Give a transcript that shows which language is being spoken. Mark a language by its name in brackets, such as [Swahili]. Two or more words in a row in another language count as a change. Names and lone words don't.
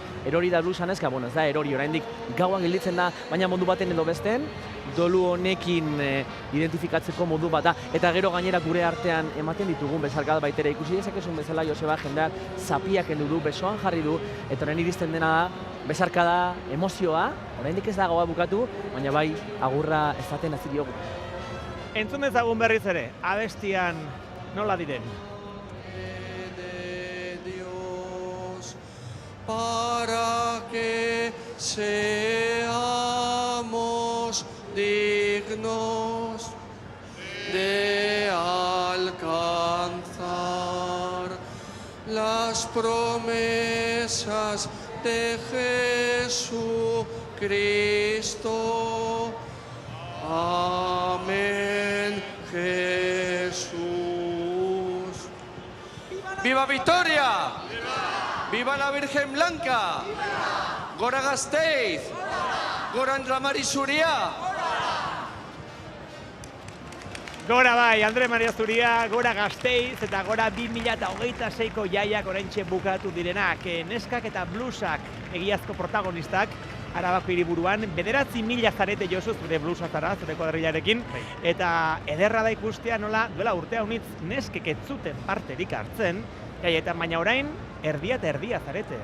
[Basque] Erori da blusa neska, ez da erori, oraindik gauan gelditzen da, baina modu baten edo besten, dolu honekin identifikatzeko modu bat da, eta gero gainera gure artean ematen ditugun bezarkada baitere ikusi dezakezun bezala Joseba jendeak zapiak kendu du, besoan jarri du, eta orain iristen dena da, bezarkada, emozioa, oraindik ez da gaua bukatu, baina bai agurra ezaten hasi diogu. Entzun dezagun berriz ere, abestian nola diren. [Spanish] De Dios, para que seamos dignos de alcanzar las promesas de Jesucristo. Amén, Jesús. ¡Viva Victoria! ¡Viva la Virgen Blanca! [Basque] ¡Gora Gasteiz! ¡Gora Andre Maria Zuria! Gora bai, Andre Maria Zuria, gora Gasteiz eta gora 2026ko jaiak oraintxe bukatu direnak. Neskak eta blusak egiazko protagonistak Arabako hiriburuan, 9.000 zarete Josu zure blusa zara, zure kuadrillarekin, eta ederra da ikustea nola duela urtea honitz neskek ez zuten parterik hartzen, jaietan baina orain erdia eta erdia zarete.